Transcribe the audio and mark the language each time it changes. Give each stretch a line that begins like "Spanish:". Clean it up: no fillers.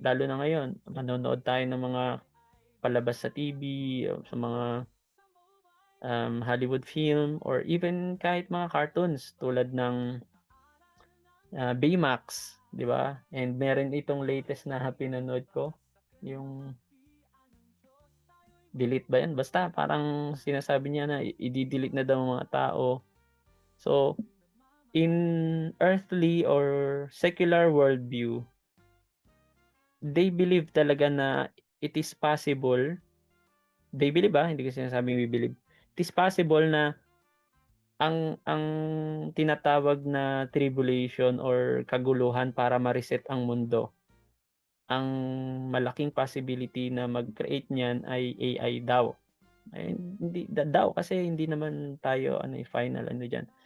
Filipino: Lalo na ngayon, manonood tayo ng mga palabas sa TV, o sa mga Hollywood film or even kahit mga cartoons tulad ng, Baymax, 'di ba? And meron itong latest na pinanood ko, yung delete ba 'yan? Basta parang sinasabi niya na i-de-delete na daw ng mga tao.
English: So, in earthly or secular worldview, they believe talaga na it is possible, they believe,
Filipino: hindi ko sinasabing
English: we believe. It is possible
Filipino: na ang tinatawag na tribulation or kaguluhan para ma-reset ang mundo, ang malaking possibility na mag-create niyan ay AI daw. Ay hindi daw kasi hindi naman tayo ano, final ano diyan.